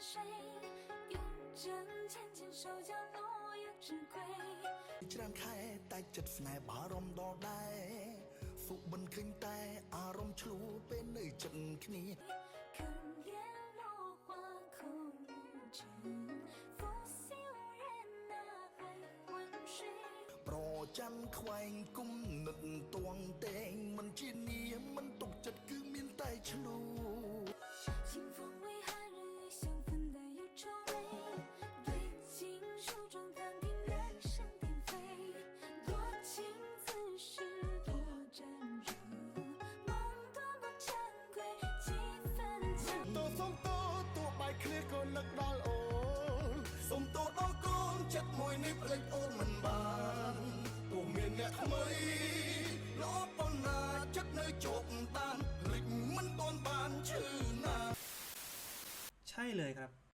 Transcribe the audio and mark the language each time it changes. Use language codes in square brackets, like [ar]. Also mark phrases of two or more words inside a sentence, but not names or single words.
[zh] 用针牵牵手，叫落叶之归。 [km] ច្រើនខែតែចិត្តស្នេហ៍បារម្ភដល់ដែរសុបិនឃើញតែអារម្មណ៍ឆ្លូពេលនៅចិត្តគ្នា [zh] 看叶落花空无知，拂袖人呐还昏睡。 [km] ប្រចាំខ្វែងគុំនឹកតួងតែងមិនជានាមិនទុកចិត្តគឺមានតែឆ្លូ [zh] 清风为寒日相分带有愁味，对镜梳妆弹听人声颠飞，多情自是多沾惹，梦多不珍贵几分情。 [km] តោសុំតោទោះបាយគ្នាក៏នឹកដល់អូនសុំតោដល់កូនចិត្តមួយនេះភ្លេចអូនមិនបានទោះមានអ្នកថ្មីលោប៉ុណ្ណាចិត្តនៅជោគតានភ្លេចមិនទាន់បានឈឺណា [th] ใช่เลยครับ